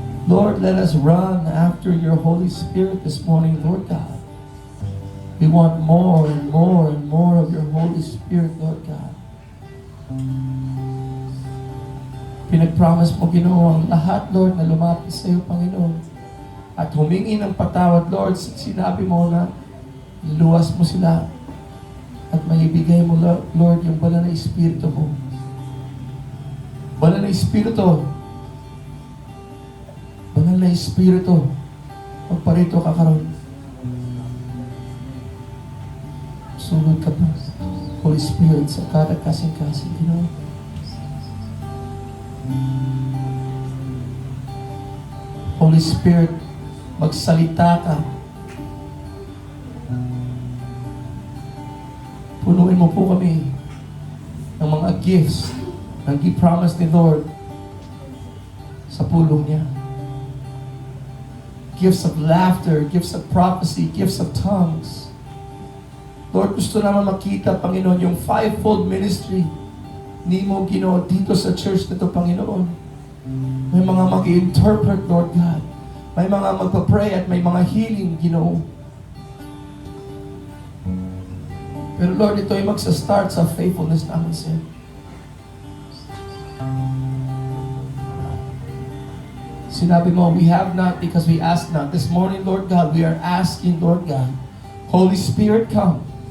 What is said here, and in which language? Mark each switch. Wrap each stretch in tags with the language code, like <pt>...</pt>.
<en>Lord, let us run after your Holy Spirit this morning, Lord God. We want more and more and more of your Holy Spirit, Lord God.</en> <tl>Pinag-promise mo, Ginoo, ang lahat, Lord, na lumapit sa iyo, Panginoon, at humingi ng patawad, Lord. Sinabi mo na iluwas mo sila at maibigay mo, Lord, yung banal na Espiritu mo. Banal na Espiritu. Banal na Espiritu. Magparito ka karon.</tl> <ceb>Sunod ka po, Holy Spirit, sa kada kasing-kasing, Ginoo.</ceb> <tl>Holy Spirit, magsalita ka. Punuin mo po kami ng mga gifts ang gi-promise ni Lord sa pulong niya.</tl> <en>Gifts of laughter, gifts of prophecy, gifts of tongues.</en> <tl>Lord, gusto naman makita, Panginoon, yung fivefold ministry ni mo, Ginoo, dito sa church na ito, Panginoon. May mga mag-interpret, Lord God. May mga magpa-pray at may mga healing, Ginoo. Pero Lord, ito ay magsa-start sa faithfulness namin sa'yo. Sinabi mo,</tl> <en>we have not because we ask not. This morning, Lord God, we are asking, Lord God, Holy Spirit, come.</en>